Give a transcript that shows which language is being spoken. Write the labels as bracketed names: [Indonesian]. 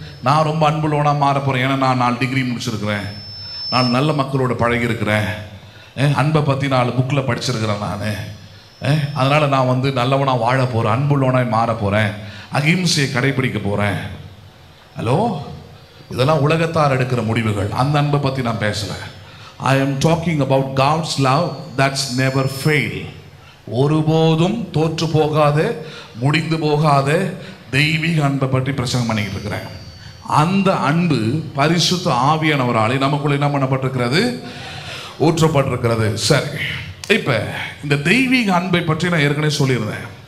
[Tamil] நான் ரொம்ப அன்புள்ளவனாக மாற போகிறேன். ஏன்னா நான் 4 டிகிரி முடிச்சிருக்கிறேன், நான் நல்ல மக்களோட பழகியிருக்கிறேன், அன்பை பற்றி 4 புக்கில் படிச்சிருக்கிறேன் நான். அதனால் நான் வந்து நல்லவனாக வாழ போகிறேன், அன்புள்ளவனாக மாற போகிறேன், அகிம்சையை கடைபிடிக்க போகிறேன். ஹலோ, இதெல்லாம் உலகத்தார் எடுக்கிற முடிவுகள். அந்த அன்பை பற்றி நான் பேசலை. [English] I am talking about God's love that's never fail. [Tamil] ஒருபோதும் தோற்று போகாத, முடிந்து போகாத தெய்வீக அன்பை பற்றி பிரசங்கம் பண்ணிக்கிட்டு இருக்கிறேன். அந்த அன்பு பரிசுத்த ஆவியானவராலே நமக்குள்ள என்ன பண்ணப்பட்டிருக்கிறது? ஊற்றப்பட்டிருக்கிறது. சரி, இப்போ இந்த தெய்வீக அன்பை பற்றி நான் ஏற்கனவே சொல்லியிருந்தேன்.